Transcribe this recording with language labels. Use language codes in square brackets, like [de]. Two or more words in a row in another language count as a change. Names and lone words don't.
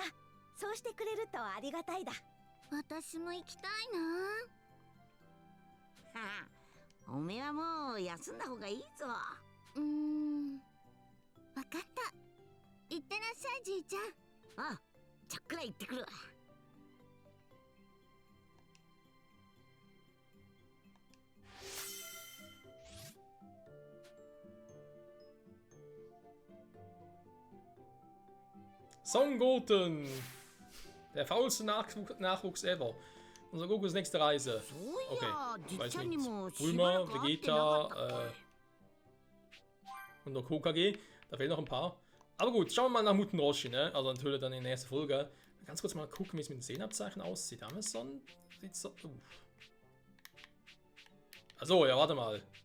[ja] そうしてくれるとありがたいだ。私も行きたいな。はは、おめえはもう休んだ方がいいぞ。わかった。いってらっしゃい、じいちゃん。ああ、ちゃっくら行ってくるわ。 [de] Son Goten! Der faulste Nachwuchs ever. Unser Gokus nächste Reise. [ja] そうい [de] Okay, [ja] や、じっ [de] weiß [ja] ちゃんに [de] nicht. [ja] もしばら [de] Bulma, [ja] く会ってなかったっ [de] Vegeta, und noch Hokage. Da fehlen noch ein paar. Aber gut, schauen wir mal nach Muten Roshi, ne? Also natürlich dann in der nächsten Folge. Ganz kurz mal gucken, wie es mit den Szenabzeichen aussieht. Amazon sieht so. Achso, ja, warte mal.